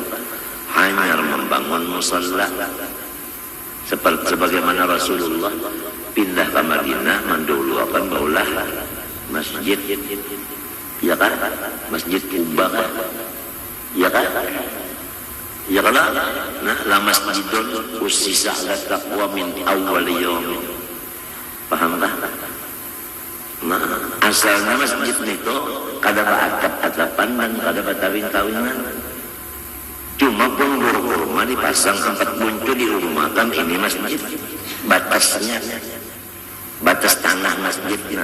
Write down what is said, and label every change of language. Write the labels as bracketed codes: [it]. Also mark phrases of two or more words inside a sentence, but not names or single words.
[bjn] Hanya membangun musalla seperti sebagaimana Rasulullah pindah ke Madinah mendahulukan baulah masjid, ya kan? Masjid Kuba kan? Ya kan? Ya kan? Nah, [ar] لمسجد أسس على التقوى من أول يوم. [bjn] Paham tak? Nah, asalnya masjid itu kada atap-atapan dan kada tawing-tawingan. Cuma pun kurma dipasang tempat buncu di rumah kan ini masjid. Batasnya, batas tanah masjidnya.